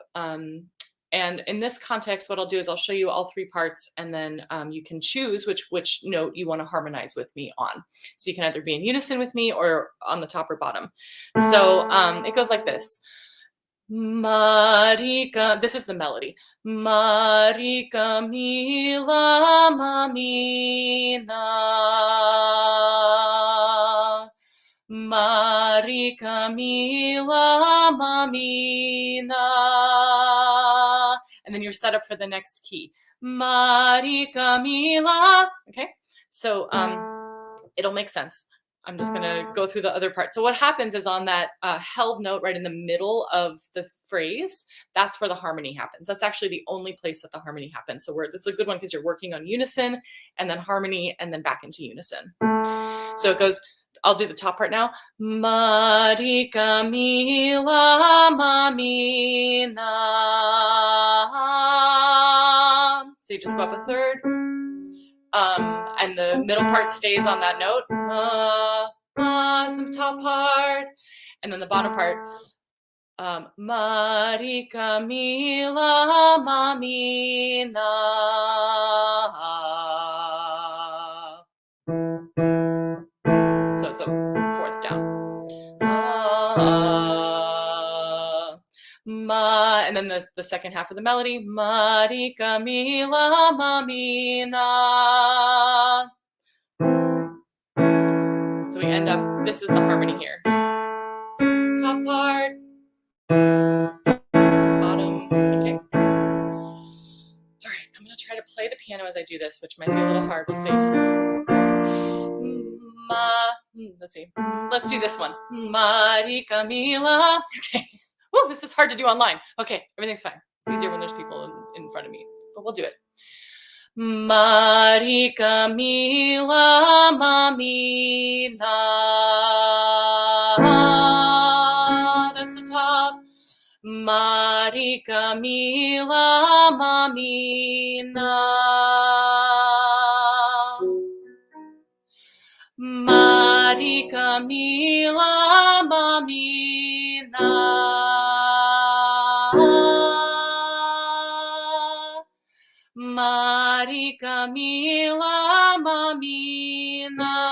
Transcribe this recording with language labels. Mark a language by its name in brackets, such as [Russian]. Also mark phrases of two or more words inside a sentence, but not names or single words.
[English] And in this context, what I'll do is I'll show you all three parts, and then you can choose which note you want to harmonize with me on. So you can either be in unison with me or on the top or bottom. So it goes like this. Marika, this is the melody. [Malagasy] Marika mila mamina. Marika mila mamina. [English] And then you're set up for the next key. [Malagasy] Marika mila. [English] Okay, so it'll make sense. I'm just gonna go through the other part. So what happens is on that held note right in the middle of the phrase, that's where the harmony happens. That's actually the only place that the harmony happens. So this is a good one because you're working on unison and then harmony and then back into unison. So it goes I'll do the top part now. [Malagasy] Marika mila mamina. [English] So you just go up a third. And the middle part stays on that note. Is the top part. And then the bottom part. [Malagasy] Marika mila mamina. [English] So it's a fourth down. And then the second half of the melody. [Malagasy] Marika mila mamina. [English] So we end up, this is the harmony here. Top part. Bottom. Okay. All right, I'm going to try to play the piano as I do this, which might be a little hard. We'll see. Let's see. Let's do this one. [Malagasy] Marika mila. [English] Okay. Woo, this is hard to do online. Okay, everything's fine. It's easier when there's people in front of me, but we'll do it. [Malagasy] Marika mila mamina. [English] That's the top. [Malagasy] Marika mila mamina. Marika mila mamina. Marika mila mamina.